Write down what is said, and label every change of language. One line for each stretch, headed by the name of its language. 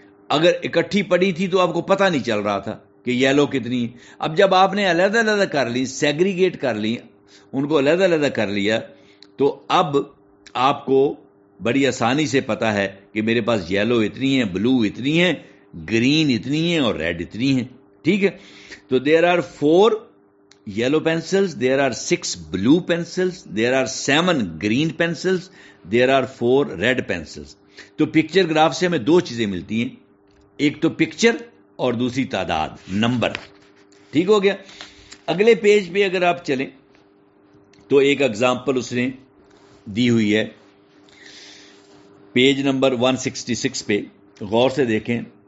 Urdu: اگر اکٹھی پڑی تھی تو آپ کو پتہ نہیں چل رہا تھا کہ یلو کتنی. اب جب آپ نے علیحدہ علیحدہ کر لی, سیگریگیٹ کر لی, ان کو علیحدہ علیحدہ کر لیا, تو اب آپ کو بڑی آسانی سے پتا ہے کہ میرے پاس یلو اتنی ہیں, بلو اتنی ہیں, گرین اتنی ہیں اور ریڈ اتنی ہیں. ٹھیک ہے, تو
English: There are 4 yellow pencils, there are 6 blue pencils, there are 7 green pencils, there are 4 red pencils.
Urdu: تو پکچر گراف سے ہمیں 2 چیزیں ملتی ہیں, ایک تو پکچر اور دوسری تعداد, نمبر. ٹھیک ہو گیا. اگلے پیج پہ اگر آپ چلیں تو ایک اگزامپل اس نے دی ہوئی ہے, پیج نمبر 166 پہ غور سے دیکھیں.